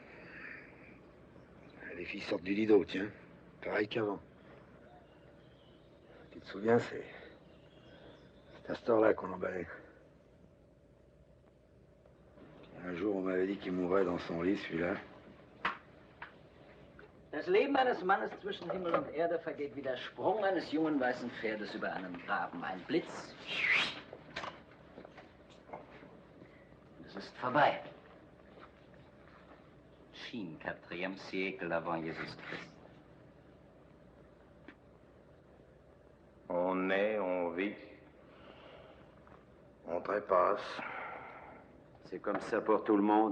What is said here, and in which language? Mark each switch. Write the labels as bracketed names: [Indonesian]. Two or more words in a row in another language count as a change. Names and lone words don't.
[French] Les filles sortent du lido, tiens. Pareil qu'avant. Tu te souviens, c'est à cette heure-là qu'on emballait. Un jour, on m'avait dit qu'il mourrait dans son lit, celui-là. [German] Das Leben eines Mannes zwischen Himmel und Erde vergeht wie der Sprung eines jungen weißen Pferdes über einen Graben. Ein Blitz. Und es ist vorbei. [French] Chine, 4e siècle avant Jésus-Christ. On naît, on vit. On trépasse. C'est comme ça pour tout le monde.